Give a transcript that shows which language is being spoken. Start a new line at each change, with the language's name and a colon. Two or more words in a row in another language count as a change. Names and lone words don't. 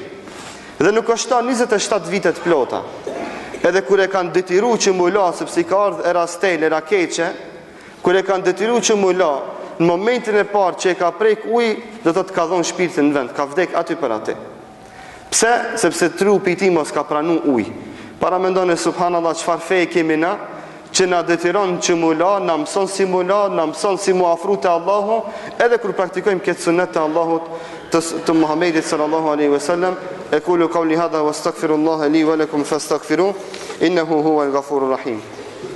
Albanian: Dhe nuk është ta 27 vite të plota. Edhe kur e kanë detyru që mu la, sepse i ka ardhë era stel, era keqe, kur e kanë detyru që mu la, në momentin e parë që e ka prek uj, do të ka dhonë shpirtin në vend, ka vdek aty për aty. Pse? Sepse trupi i tij mos ka pranu uj. Para mendoni subhanallahu çfarë feje kemi na, që na detyron që mu la, na mëson si mu la, na mëson si mu afru te Allahu, edhe kur praktikojmë këtë sunet të Allahut, të Muhamedit
Arabic: صلى الله عليه وسلم. أقول قولي هذا وأستغفر الله لي ولكم فاستغفروه إنه هو الغفور الرحيم.